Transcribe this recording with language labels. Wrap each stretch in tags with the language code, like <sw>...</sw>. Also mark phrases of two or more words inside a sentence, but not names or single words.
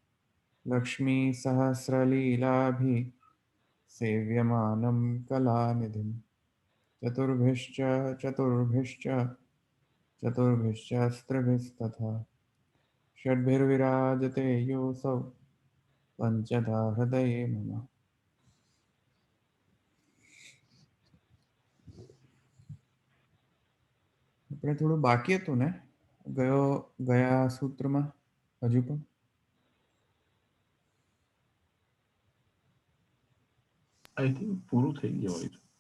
<sa>लक्ष्मीसहस्रलीलाभिः सेव्यमानं कलानिधिं चतुर्भिश्च चतुर्भिश्च चतुर्भिश्चास्त्रभिस्तथा षड्भिर्विराजते योऽसौ पञ्चधा हृदये मम।</sa> <gu>આપણે થોડું બાકી હતું ને ગયા સૂત્રમાં હજુ પણ</gu> <en>I think</en> <gu>પૂરું થઈ ગયું હોય.</gu>